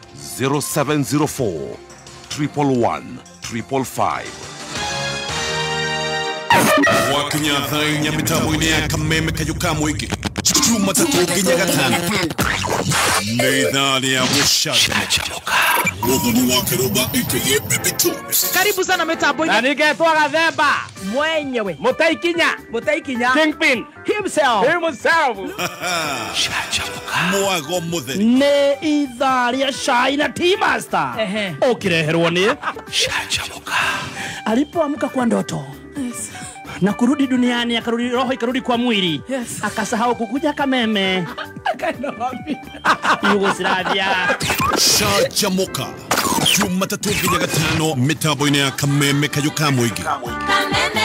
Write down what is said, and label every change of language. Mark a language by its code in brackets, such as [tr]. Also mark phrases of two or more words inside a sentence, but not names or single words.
[ki] 0704 111 555 wakinya thaa inya mĩtambo-inĩ ya Kameme Kayũ ka Mũingĩ Jumatatu nginya Gatano nĩ ithaa rĩa gũcanjamũka Mũthoni wa Kĩrũmba aka Baby Tunes [sw] karibu sana mitambo-inĩ [ki] na ningetwa Gathemba [sw] mwenyewe Mutaikinya [en] Kingpin himself [ki] mwago mũtheri nĩ ithaa rĩa cai na Tea Master ũkĩreherwo nĩ Canjamũka [sw] alipoamka kwa ndoto na kurudi duniani akarudi roho ikarudi kwa mwili akasahau kukuja Kameme akaenda wapi Yugoslavia [ki] Canjamũka Jumatatu nginya Gatano mitambo-inĩ ya Kameme Kayũ ka Mũingĩ